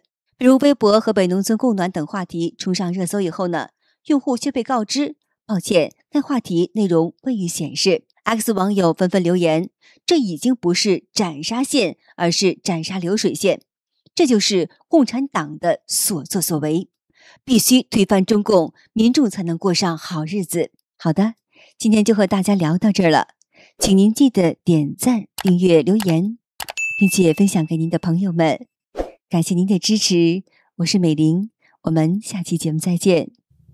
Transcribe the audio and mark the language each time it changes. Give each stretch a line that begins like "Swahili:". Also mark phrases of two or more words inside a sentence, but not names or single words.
Chinese: 比如微博河北農村供暖等話題衝上熱搜以後呢，用戶卻被告知，抱歉，該話題內容未予顯示。X 網友紛紛留言，這已經不是斬殺線，而是斬殺流水線，這就是共產黨的所作所為，必須推翻中共，民眾才能過上好日子。好的，今天就和大家聊到這兒了，請您記得點讚、訂閱、留言，並且分享給您的朋友們。感謝您的支持，我是美玲，我們下期節目再見。